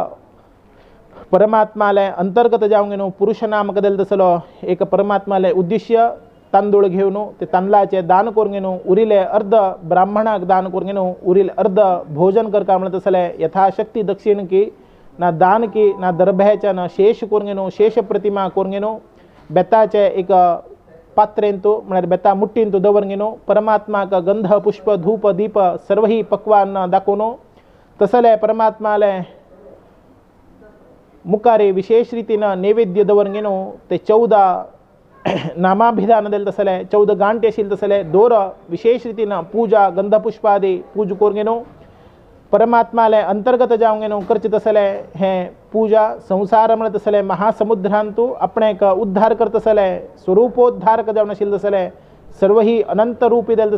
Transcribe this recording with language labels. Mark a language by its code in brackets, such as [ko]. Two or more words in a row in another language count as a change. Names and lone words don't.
[kok] परमात्माले अंतर्गत जाऊंगेनो पुरुष नामक दिल तसलो एक परमात्माले उद्दिश्य तांदूळ घेवन ते तांदळाचे दान करूंगेनो उरिले अर्ध ब्राह्मणाक दान करूंगेनो उरिल अर्ध भोजन करता म्हणत असले यथाशक्ती दक्षिण की ना दान की ना दर्भ्याच्या ना शेष करूंगेनो शेष प्रतिमा करूंगेनो बेताचे एक पात्रेंतू म्हळ्यार बेता मुट्टींतू दवरंगेनो परमात्माक गंध पुष्प धूप दीप सर्व ही पक्वान दाखोवन तसले परमात्माले मुखारे विशेष रीतीनं नैवेद्य दवरंगेनो ते 14 नामाभिधान दिल तसले 14 गांठे आशिल्ले तसले दोर विशेष रीतीनं पूजा गंधपुष्पादी पूज करूंगेनो परमात्माले अंतर्गत जाऊंगेनो करचे तसले हे पूजा संसार म्हणत तसले महासमुद्रांतू आपणाक उद्धार करत तसले स्वरूपोद्धारक जावन आशिल्ले तसले सर्व ही अनंत रूपी दिल